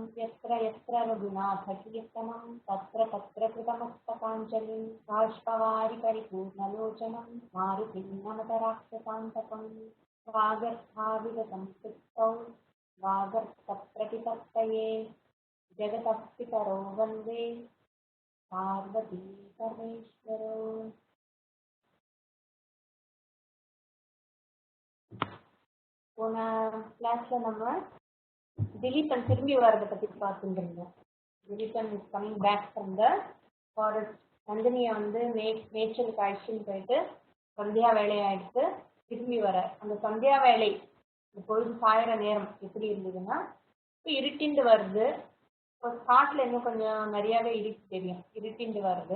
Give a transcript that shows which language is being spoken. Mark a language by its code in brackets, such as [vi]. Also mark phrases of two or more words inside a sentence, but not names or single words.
[sa] यत्र यत्र रघुनाथकीर्तनं तत्र तत्र कृतमस्तकाञ्जलिं बाष्पवारि परिपूर्णलोचनं मारुतिं नमत राक्षसान्तकं। वागर्थाविगतं सुप्तौ वागर्थप्रतिपत्तये जगतः पितरौ वन्दे पार्वती परमेश्वरौ। [ta] போன கிளாஸ்ல நம்ம திலீபன் திரும்பி வரதை பத்தி பார்த்துட்டு இருந்தோம். [en] Dilipan is coming back from the forest. [ta] நந்தினியை வந்து மேய்ச்சலுக்கு அழைச்சின்னு போயிட்டு சந்தியா வேலையாயிடுத்து திரும்பி வர. அந்த சந்தியா வேலை பொழுது சாயிற நேரம் எப்படி இருந்ததுன்னா, இப்போ இருட்டிண்டு வருது. இப்போ காட்டுல இன்னும் கொஞ்சம் நிறையாவே தெரியும், இருட்டிண்டு வருது.